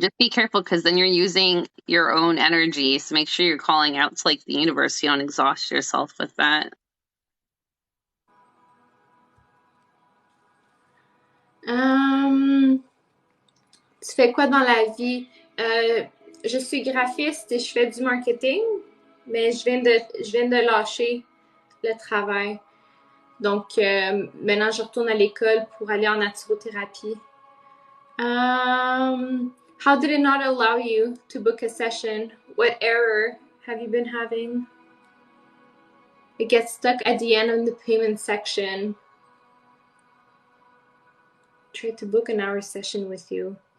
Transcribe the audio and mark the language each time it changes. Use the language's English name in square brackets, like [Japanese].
[English] Just be careful because then you're using your own energy. So make sure you're calling out to like the universe. You don't exhaust yourself with that. [French] Euh, Tu fais quoi dans la vie? Je suis graphiste et je fais du marketing, mais je viens de lâcher le travail. Donc, maintenant, je retourne à l'école pour aller en naturothérapie. [English] How did it not allow you to book a session? What error have you been having? It gets stuck at the end of the payment section. Try to book an hour session with you.